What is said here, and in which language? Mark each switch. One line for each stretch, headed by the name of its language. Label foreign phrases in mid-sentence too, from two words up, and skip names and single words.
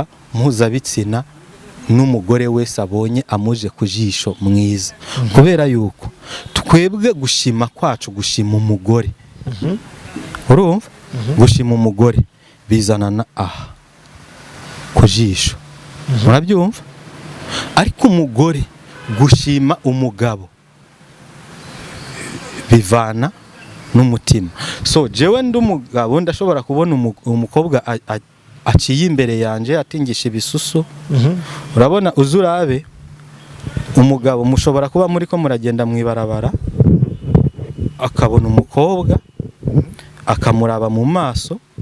Rundi: mpuzabitsina n'umugore wese abonye amuje ku jisho mwiza kubera yuko twebwe gushima kwacu gushima umugore urumva gushima umugore bizanana aha ku jisho murabyumva ariko umugore gushima umugabo bivana n'umutima so jewe ndi umugabo ndashobora kubona umukobwa aciye imbere yanje atingisha ibisusu urabona uzurabe umugabo mushobora kuba muri ko muragenda mwibarabara akabona umukobwa akamuraba mu maso